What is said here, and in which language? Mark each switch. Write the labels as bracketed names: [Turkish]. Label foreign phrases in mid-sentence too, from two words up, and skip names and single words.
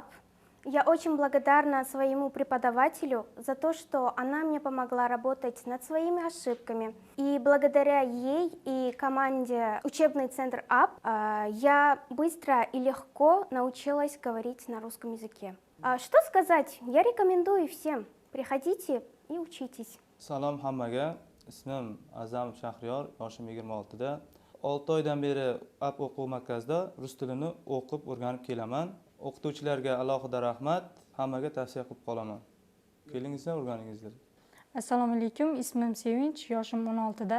[Russian] Я очень благодарна своему преподавателю за то, что она мне помогла работать над своими ошибками. И благодаря ей и команде учебный центр App я быстро и легко научилась говорить на русском языке. Что сказать? Я рекомендую всем. Приходите и учитесь. [Uzbek] Salom hammaga. Ismim Azam Shahriyor, yoshim 26 da. 6 oydan beri App o'quv markazida rus tilini o'qib o'rganib kelaman. O'qituvchilarga alohida rahmat, hammaga tavsiya qilib qolaman. Kelingizlar, o'rganingizlar. Assalomu alaykum, ismim Sevinch, yoshim 16 da.